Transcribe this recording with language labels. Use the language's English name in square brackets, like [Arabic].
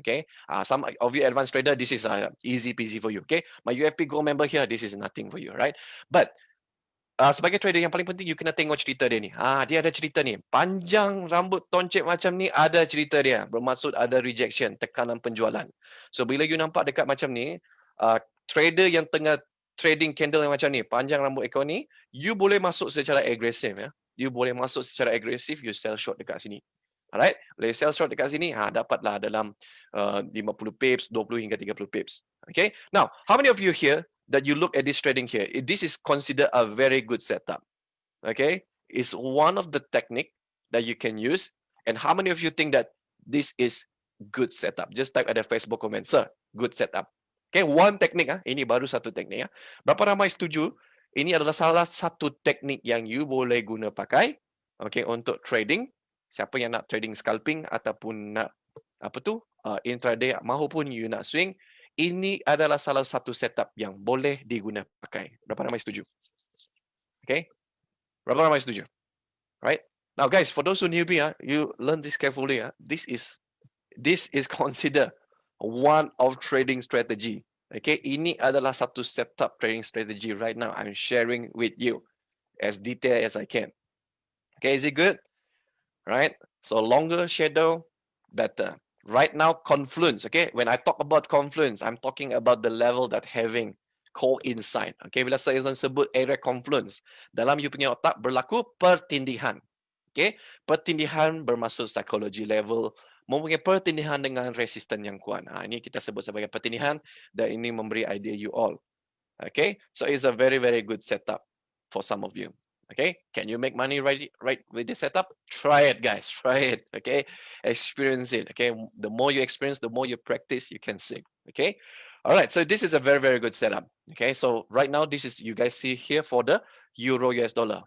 [English] Okay, some of you advanced trader, this is easy peasy for you. Okay, my UFP Gold member here, this is nothing for you, right? [Malay] But sebagai trader yang paling penting you kena tengok cerita dia ni. Dia ada cerita ni. Panjang rambut toncet macam ni ada cerita dia. Bermaksud ada rejection, tekanan penjualan. So bila you nampak dekat macam ni, trader yang tengah trading candle yang macam ni, panjang rambut ekor ni, you boleh masuk secara agresif ya. You boleh masuk secara agresif, you sell short dekat sini. Alright, boleh sell short dekat sini, dapatlah dalam 50 pips, 20 hingga 30 pips. [English] Okay, now how many of you here that you look at this trading here, this is considered a very good setup. Okay, it's one of the technique that you can use. And how many of you think that this is good setup? Just type at the Facebook comment, sir, good setup. [Malay] Okay, one teknik ini baru satu teknik Berapa ramai setuju? Ini adalah salah satu teknik yang you boleh guna pakai, okay, untuk trading. Siapa yang nak trading scalping ataupun nak intraday maupun you nak swing, ini adalah salah satu setup yang boleh diguna pakai. Berapa ramai setuju? Okay, berapa ramai setuju? Right? [English] Now guys, for those who newbie, you learn this carefully. This is considered one of trading strategy. [Malay] Okay, ini adalah satu setup trading strategy [English] right now. I'm sharing with you as detailed as I can. Okay, is it good? Right? So longer shadow, better. Right now, Confluence. Okay, when I talk about Confluence, I'm talking about the level that having coincide. [Malay] Okay, bila saya sebut area Confluence, dalam you punya otak berlaku pertindihan. Okay, pertindihan bermaksud psychology level, mempunyai pertindihan dengan resisten yang kuat. Ini kita sebut sebagai pertindihan dan ini memberi idea you all. [English] Okay, so it's a very, very good setup for some of you. Okay, can you make money right with this setup? Try it, guys. Try it. Okay, experience it. Okay, the more you experience, the more you practice, you can see. Okay, all right. So this is a very, very good setup. Okay, so right now this is you guys see here for the euro US dollar.